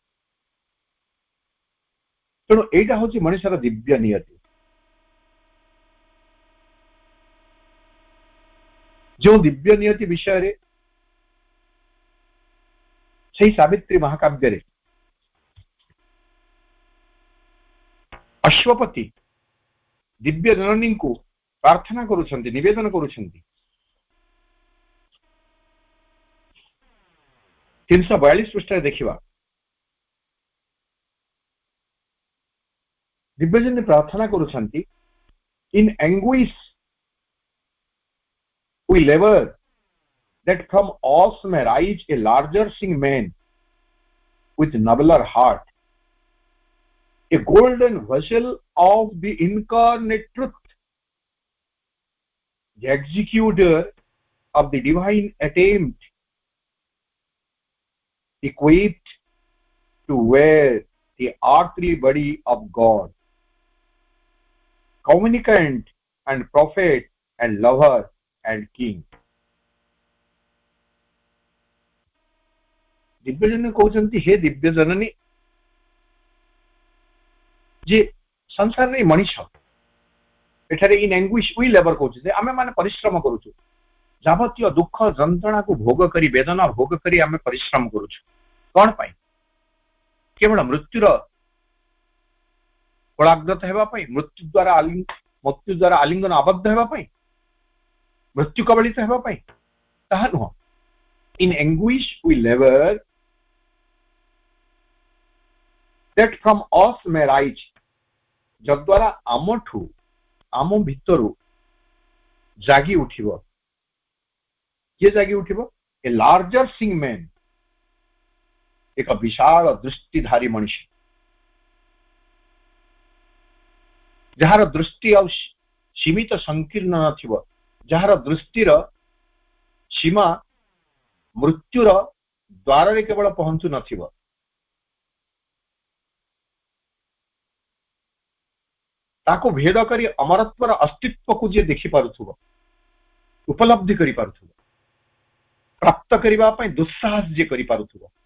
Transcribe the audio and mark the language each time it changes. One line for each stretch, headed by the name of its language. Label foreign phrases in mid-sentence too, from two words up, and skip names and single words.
Odia: ତେଣୁ ଏଟା ହେଉଛି ମନୁଷ୍ୟର ଦିବ୍ୟ ନିୟତି ଯୋ ଦିବ୍ୟ ନିୟତି ବିଷୟ ରେ ସେ ସାବିତ୍ରୀ ମହାକାବ୍ୟ ରେ ଅଶ୍ୱପତି ଦିବ୍ୟ ଜନନୀ କୁ ପ୍ରାର୍ଥନା କରୁଛନ୍ତି ନିବେଦନ କରୁଛନ୍ତି 342 ପୃଷ୍ଠା ଦେଖିବା ଦିବ୍ୟ ଜନନୀ ପ୍ରାର୍ଥନା କରୁଛନ୍ତି
English: in English we labor that from us may rise a larger seeing man with nobler heart, a golden vessel of the incarnate truth, the executor of the divine attempt, equipped to wear the earthly body of God, communicant and prophet and lover and king.
Odia: ଦିବ୍ୟ ଜନନୀ କହନ୍ତେ ହେ ଦିବ୍ୟ ଜନନୀ ଯେ ସଂସାର ରେ ମନୀଷ ଏଠାରେ
English: in English we labor
Odia: କହନ୍ତେ ଆମେ ମାନେ ପରିଶ୍ରମ କରୁଛୁ ଯାବତୀୟ ଦୁଃଖ ଯନ୍ତ୍ରଣା କୁ ଭୋଗ କରି ବେଦନା ଭୋଗ କରି ଆମେ ପରିଶ୍ରମ କରୁଛୁ କେଉଁ ପାଇଁ କେବଳ ମୃତ୍ୟୁର କୋଳାଗ୍ରତ ହେବା ପାଇଁ ମୃତ୍ୟୁ ଦ୍ୱାରା ଆଲିଙ୍ଗନ ଆବଦ୍ଧ ହେବା ପାଇଁ ମୃତ୍ୟୁ କବଳିତ ହେବା ପାଇଁ ତାହା ନୁହଁ
English: in English we labor that from us may rise
Odia: ଯଦ୍ୱାରା ଆମଠୁ ଆମ ଭିତରୁ ଜାଗି ଉଠିବ ଯେ ଜାଗି ଉଠିବ ये जागी उठिबो
English: a larger seeing man
Odia: ଏକ ବିଶାଳ ଦୃଷ୍ଟିଧାରୀ ମନୁଷ୍ୟ ଯାହାର ଦୃଷ୍ଟି ଆ ସୀମିତ ସଙ୍କୀର୍ଣ୍ଣ ନଥିବ ଯାହାର ଦୃଷ୍ଟିର ସୀମା ମୃତ୍ୟୁର ଦ୍ୱାର ରେ କେବଳ ପହଞ୍ଚୁ ନଥିବ ତାକୁ ଭେଦ କରି ଅମରତ୍ୱର ଅସ୍ତିତ୍ୱ କୁ ଯେ ଦେଖି ପାରୁଥିବ ଉପଲବ୍ଧି କରି ପାରୁଥିବ ପ୍ରାପ୍ତ କରିବା ପାଇଁ ଦୁଃସାହସ ଯେ କରି ପାରୁଥିବ प्राप्त करिबा पई दुस्साहस जे करी पारुथुबो